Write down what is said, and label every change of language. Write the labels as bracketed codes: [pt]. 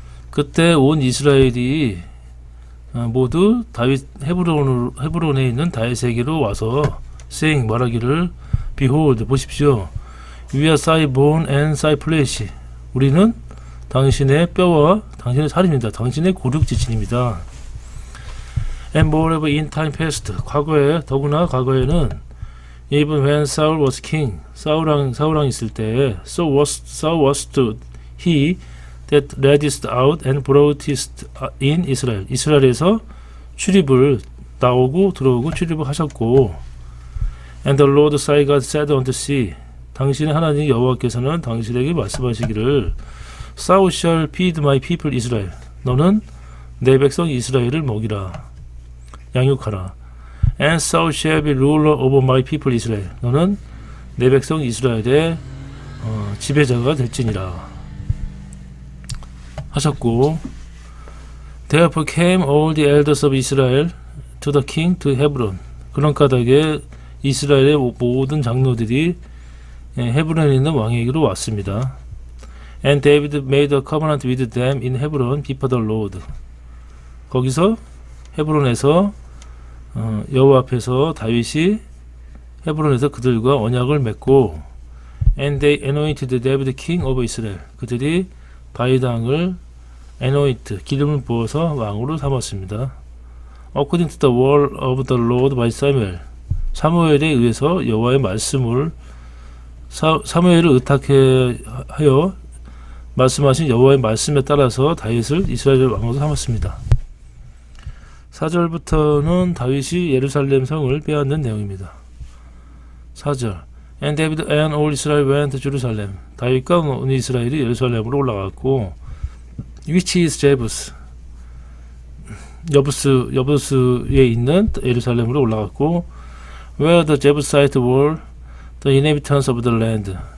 [ko] 그때 온 이스라엘이 모두 다윗 헤브론에 있는 다윗에게로 와서 [en] saying [ko] 말하기를 [en] Behold, [ko] 보십시오. [en] We are thy bone and thy flesh. [ko] 우리는 당신의 뼈와 당신의 살입니다. 당신의 고륙지친입니다. [en] And moreover in time past, [ko] 더구나 과거에는 [en] even when Saul was king, [ko] 사울 왕 있을 때 [en] so was he that leddest out and broughtest in Israel. [ko] 이스라엘에서 들어오고 출입을 하셨고, [en] and the Lord thy God said unto thee, [ko] 당신의 하나님 여호와께서는 당신에게 말씀하시기를 [en] Thou shall feed my people Israel. [ko] 너는 내 백성 이스라엘을 먹이라. 양육하라. [en] And thou shall be ruler over my people Israel. [ko] 너는 내 백성 이스라엘의 지배자가 될지니라 하셨고, [en] Therefore came all the elders of Israel to the king to Hebron. [ko] 그런 까닭에 이스라엘의 모든 장로들이 헤브론에 있는 왕에게로 왔습니다. [en] And David made a covenant with them in Hebron before the Lord. [ko] 거기서 헤브론에서 여호와 앞에서 다윗이 헤브론에서 그들과 언약을 맺고, [en] and they anointed David king over Israel. [ko] 그들이 다윗 왕을 기름을 부어서 왕으로 삼았습니다. [en] According to the word of the Lord by Samuel. [ko] 사무엘에 의해서 여호와의 말씀을 사무엘을 의탁하여 말씀하신 여호와의 말씀에 따라서 다윗을 이스라엘 왕으로 삼았습니다. 4절부터는 다윗이 예루살렘 성을 빼앗는 내용입니다. 4절. [en] And David and all Israel went to Jerusalem. [ko] 다윗과 온 이스라엘이 예루살렘으로 올라갔고, [en] which is Jebus. [ko] 여부스에 있는 예루살렘으로 올라갔고, [en] where the Jebusite were the inhabitants of the land.